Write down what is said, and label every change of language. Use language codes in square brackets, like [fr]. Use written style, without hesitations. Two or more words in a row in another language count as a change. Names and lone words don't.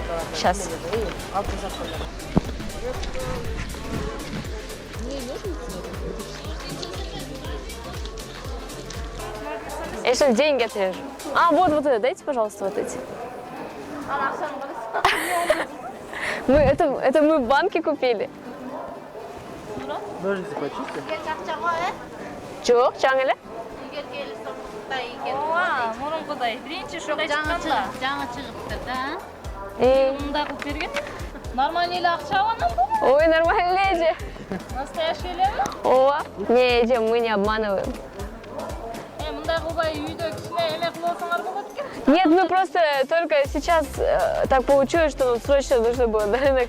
[ru] Сейчас. Я сейчас деньги отрежу. А, вот это, дайте, пожалуйста, вот эти. Это мы в банке купили. Ножницы почистим. [ky] Жоқ, жаңылы. ооба мурункудай биринчи ушундай чыкканда жаңы чыгыптыр да мындай кылып берген нормальный эле акча анан Ой, [ru] нормально же. [ky] настоящий элеби [ru] О, не, Эдем, мы не обманываем. [ky] мындай кылбай үйдө кичине эме кылып алсаңар болот экен. [ru] Нет, мы просто только сейчас так получилось, что нам срочно нужно было на рынок.